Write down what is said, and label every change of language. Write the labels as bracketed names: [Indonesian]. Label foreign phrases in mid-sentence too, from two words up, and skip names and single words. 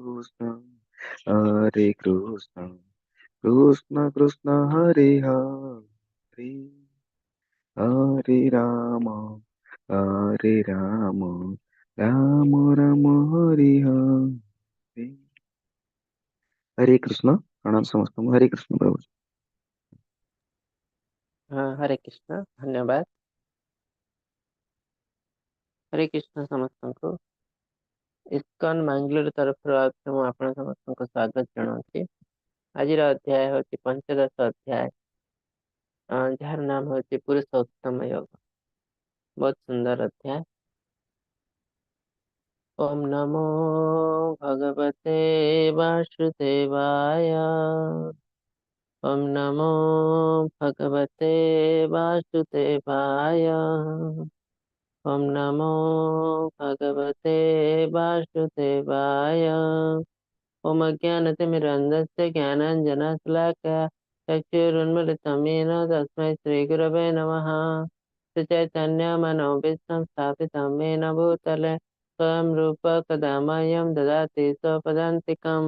[Sanskrit] कृष्ण कृष्ण कृष्ण हरे हरे हरे हरे राम राम हरे हरे हरे कृष्ण [Odia] ପ୍ରଣାମ ସମସ୍ତ ହରେ କୃଷ୍ଣ ପ୍ରଭୁ। [Hindi] हाँ, हरे कृष्ण। धन्यवाद। [Odia] ହରେ କୃଷ୍ଣ ସମସ୍ତଙ୍କୁ। ଇସ୍କନ ମାଙ୍ଗଲୋର ତରଫରୁ ଆଉ ମୁଁ ଆପଣ ସମସ୍ତଙ୍କୁ ସ୍ୱାଗତ ଜଣାଉଛି। ଆଜିର ଅଧ୍ୟାୟ ହେଉଛି ପଞ୍ଚଦଶ ଅଧ୍ୟାୟ, ଯାହାର ନାମ ହେଉଛି ପୁରୁଷୋତ୍ତମ ଯୋଗ। ବହୁତ ସୁନ୍ଦର ଅଧ୍ୟାୟ। [Sanskrit] ओम् नमो भगवते वासुदेवाय। ओम् नमो भगवते वासुदेवाय। ओम नमो भगवते वासुदेवाय। ओम अज्ञानतिमिरन्धस्य ज्ञानाञ्जनशलाकया चक्षुरुन्मिलितं येन तस्मै श्रीगुरवे नमः। श्रीचैतन्यमनोभीष्टं स्थापितं येन भूतले स्वयं रूप कदा मह्यं ददाति स्वपदान्तिकं।